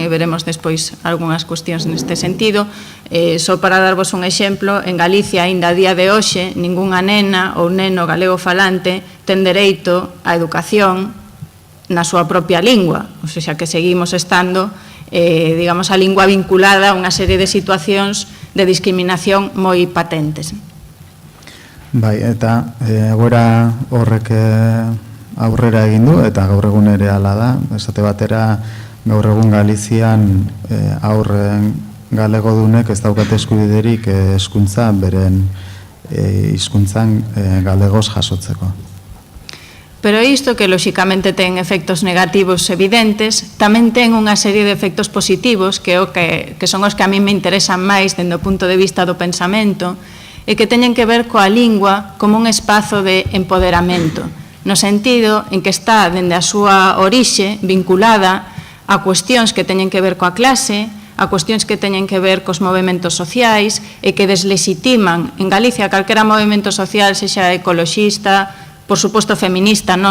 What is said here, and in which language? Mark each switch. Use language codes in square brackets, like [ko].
[gl] E veremos despois algunhas cuestións neste sentido. Só para darvos un exemplo, en Galicia, aínda a día de hoxe, ningunha nena ou neno galego falante ten dereito á educación na súa propia lingua, ou seja, que seguimos estando, digamos, a lingua vinculada a unha serie de situacións de discriminación moi patentes. [eu] Bai, eta egoera horrek aurrera egin du, eta gaur egun ere hala da. Esate batera, gaur egun Galizian aurren galegodunek ez daukate eskubiderik hezkuntza beren hizkuntzan galegoz jasotzeko. [gl] Pero isto, que lóxicamente ten efectos negativos evidentes, tamén ten unha serie de efectos positivos que son os que a mí me interesan máis dende o punto de vista do pensamento, e que teñen que ver coa lingua como un espazo de empoderamento, no sentido en que está, dende a súa orixe, vinculada a cuestións que teñen que ver coa clase, a cuestións que teñen que ver cos movementos sociais e que deslexitiman en Galicia calquera movemento social, sexa ecoloxista, por suposto feminista.